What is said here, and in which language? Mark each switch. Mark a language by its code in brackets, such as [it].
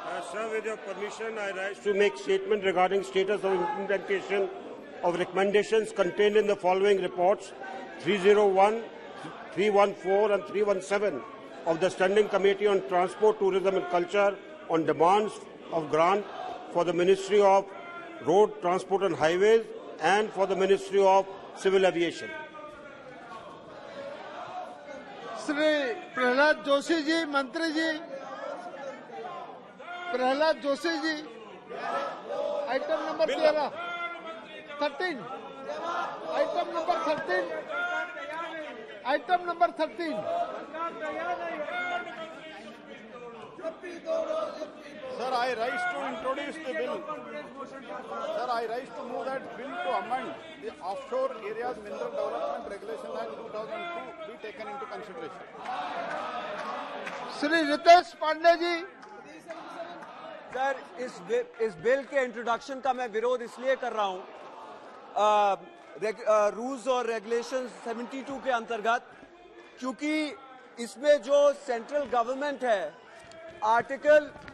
[en] Sir, with your permission, I rise to make statement regarding status of implementation of recommendations contained in the following reports 301, 314 and 317 of the Standing Committee on Transport, Tourism and Culture on demands of grant for the Ministry of Road, Transport and Highways and for the Ministry of Civil Aviation. [hi] Shri Prahlad Joshi ji, मंत्री जी। Prahlad Joshi ji. Item number 13 item number 13 item number 13। [en] Sir, I rise to introduce the bill. Sir, I rise to move that bill to amend the Offshore Areas Mineral Development Regulation Act 2002 be taken into consideration. [hi] Shri Ritesh Pandey ji. Sir, इस bill के introduction का मैं विरोध इसलिए कर रहा हूं, rules और रेगुलेशंस 72 के अंतर्गत, क्योंकि इसमें जो सेंट्रल गवर्नमेंट है आर्टिकल